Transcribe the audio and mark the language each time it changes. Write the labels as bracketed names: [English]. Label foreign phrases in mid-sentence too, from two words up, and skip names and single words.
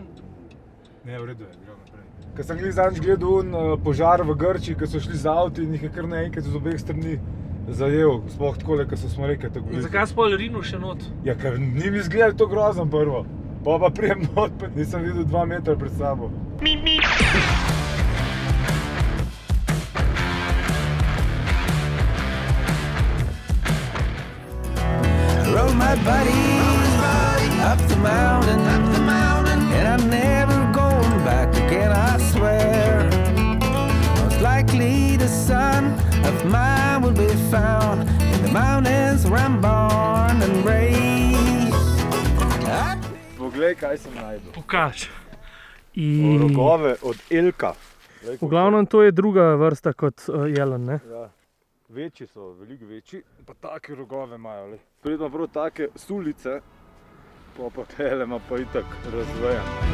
[Slovenian] Ne, v redu je, gremo naprej. Ker sem glih zadnjič gledal požar v Grčiji, ker so šli z avti in jih je kar naenkrat z obeh strani zajel. Sploh takole, ker so smo rekli tako. In zakaj spol rinu še not? Ja, ker ni mi izgledalo to grozno prvo. Pa prijem not, pa nisem videl 2 metra pred sabo. [English] Rode my buddy up the mountain, and I'm never going back again, I swear. Most likely the son of mine will be found in the mountains where I'm born and raised. [Slovenian] Poglej, kaj sem najdel. Pokaž. Rogove od elka. V glavnem to je druga vrsta kot jelen, ne? Ja. Večji so, veliko večji, pa take rogove imajo. Pred ima prav take sulice, pa tele ima pa itak razvejan.